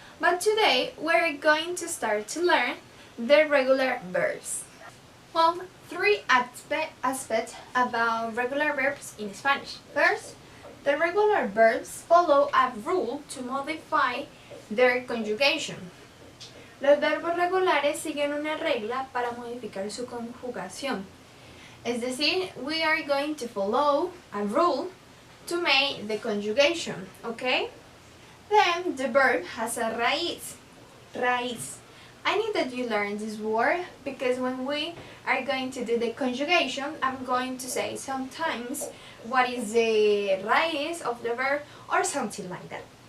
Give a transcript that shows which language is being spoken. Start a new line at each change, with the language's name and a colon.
English: But today, we're going to start to learn the regular verbs. Well, three aspects about regular verbs in Spanish. First, the regular verbs follow a rule to modify their conjugation.
Spanish: Los verbos regulares siguen una regla para modificar su conjugación. Es decir,
English: we are going to follow a rule to make the conjugation, okay? Then the verb has a raíz. Raíz. I need that you learn this word because when we are going to do the conjugation, I'm going to say sometimes what is the raíz of the verb or something like that.